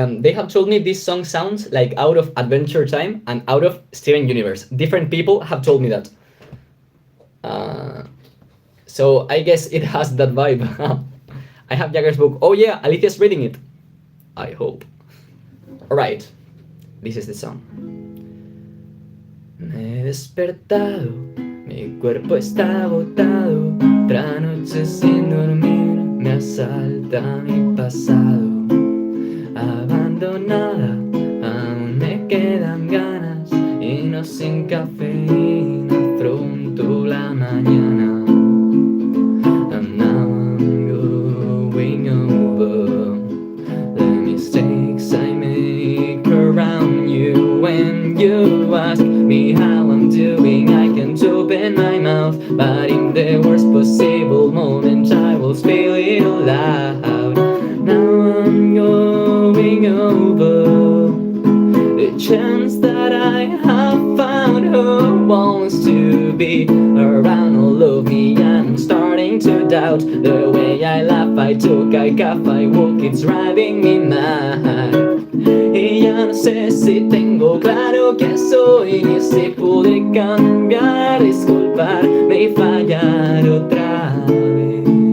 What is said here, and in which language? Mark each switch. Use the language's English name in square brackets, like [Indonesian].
[English] They have told me this song sounds like out of Adventure Time and out of Steven Universe. Different people have told me that. So I guess it has that vibe. I have Jagger's book. Oh yeah, Alicia's reading it. I hope. Alright, this is the song. [Spanish] Me he despertado, mi cuerpo está agotado, otra noche sin dormir, me asalta mi pasado. Abandonada, aún me quedan ganas, y no sin cafeína afronto la mañana. [English] And now I'm going over the mistakes I make around you. When you ask me how I'm doing, I can't open my mouth, but in the worst possible moment I will spill it all loud. Now I'm going over the chance that I have found who wants to be around all of me. And I'm starting to doubt the way I laugh, I talk, I cough, I walk, it's driving me mad. [Spanish] Y ya no sé si tengo claro quién soy, ni si pude cambiar, disculparme y fallar otra vez.